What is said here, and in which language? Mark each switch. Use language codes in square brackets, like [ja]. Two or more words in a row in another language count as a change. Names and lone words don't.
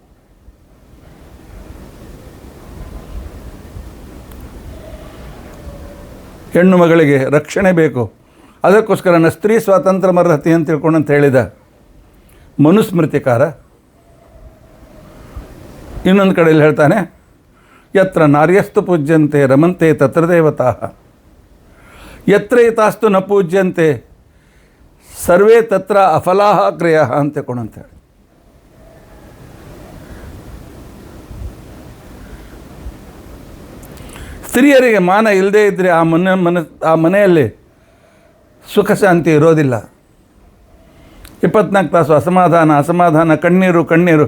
[kn] ಹೆಣ್ಣು ಮಗಳಿಗೆ ರಕ್ಷಣೆ ಬೇಕು, ಅದಕ್ಕೋಸ್ಕರ [sa] ಸ್ತ್ರೀ ಸ್ವಾತಂತ್ರ್ಯ ಮರ್ಹತಿ [kn] ಅಂತ ತಿಳ್ಕೊಂಡು ಅಂತ ಹೇಳಿದ ಮನುಸ್ಮೃತಿಕಾರ ಇನ್ನೊಂದು ಕಡೆಯಲ್ಲಿ ಹೇಳ್ತಾನೆ, [sa] ಯತ್ರ ನಾರ್ಯಸ್ತು ಪೂಜ್ಯಂತೆ ರಮಂತೆ ತತ್ರ ದೇವತಾ, ಯತ್ರ ಹಿತಾಸ್ತು ನ ಪೂಜ್ಯಂತೆ ಸರ್ವೇ ತತ್ರ ಅಫಲಾಹ ಕ್ರಿಯ [kn] ಅಂತ ತಿಳ್ಕೊಂಡಂತೇಳಿ. ಸ್ತ್ರೀಯರಿಗೆ ಮಾನ ಇಲ್ಲದೇ ಇದ್ದರೆ ಆ ಮನೆಯಲ್ಲಿ ಸುಖ ಶಾಂತಿ ಇರೋದಿಲ್ಲ. 24 ತಾಸು ಅಸಮಾಧಾನ, ಕಣ್ಣೀರು.